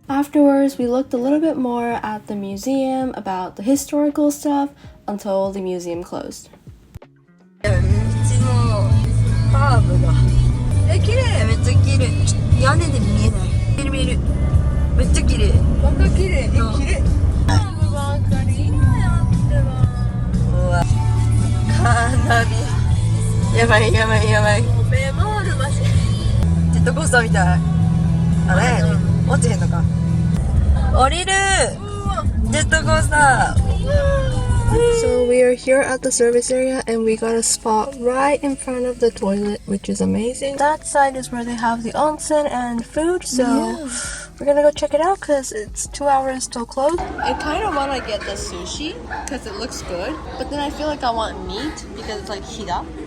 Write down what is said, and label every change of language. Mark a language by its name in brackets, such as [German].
[English] Afterwards, we looked a little bit more at the museum about the historical stuff until the museum closed. [Japanese] 道のカーブが綺麗、めっちゃ綺麗。屋根で見えない。見えるめっちゃ綺麗。バカ綺麗。綺麗。カーブばっかり今やってます。うわ、カーナビやばい。ベマール橋ジェットコースターみたい。あれ落ちへんのか。降りるジェットコースター。 [English] So we are here at the service area and we got a spot right in front of the toilet, which is amazing. That side is where they have the onsen and food, so we're gonna go check it out because it's 2 hours till close. I kind of want to get the sushi because it looks good, but then I feel like I want meat because it's like hida.